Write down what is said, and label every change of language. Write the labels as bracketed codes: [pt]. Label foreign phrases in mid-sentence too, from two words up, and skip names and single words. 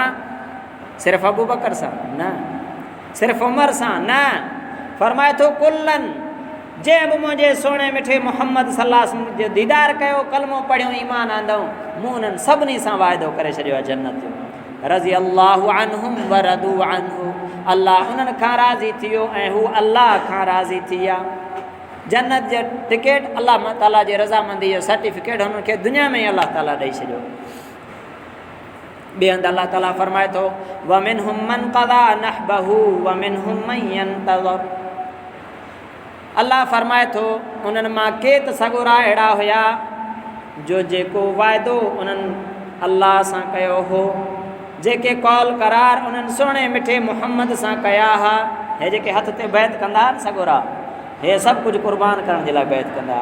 [sd] सिर्फ़ु अबू बकर सां न, सिर्फ़ु उमर सां न, फरमाए थो कुल्लन, जंहिं बि मुंहिंजे सोणे मिठे मोहम्मद [ar] صلى الله عليه وسلم [sd] जो दीदार कयो, कलमो पढ़ियो, ईमान आंदऊं, मूं उन्हनि सभिनी सां वाइदो करे छॾियो आहे जन्नत जो। [ar] رضي الله عنهم ورضوا عنه, [sd] अल्लाह उन्हनि खां राज़ी थी वियो ऐं हू अल्लाह खां राज़ी थी विया। जन्नत जो टिकेट, अल्लाह ताला जे रज़ामंदी जो सर्टिफिकेट हुननि खे दुनिया में ई अल्लाह ताला ॾेई छॾियो। ॿिए हंधि अल्लाह ताला फरमाए थो [ar] ومنهم من قضى نحبه ومنهم من ينتظر, [sd] अल्लाह फरमाए थो उन्हनि मां के त सगोरा अहिड़ा हुया जो जेको वाइदो उन्हनि अल्लाह सां कयो हो, जेके कौल करार उन्हनि सुहिणे मिठे मुहम्मद सां कया हुआ, हे जेके हथ ते बैत कंदा हुआ सगोरा, हे सभु कुझु क़ुर्बान करण जे लाइ बैत कंदा हुआ।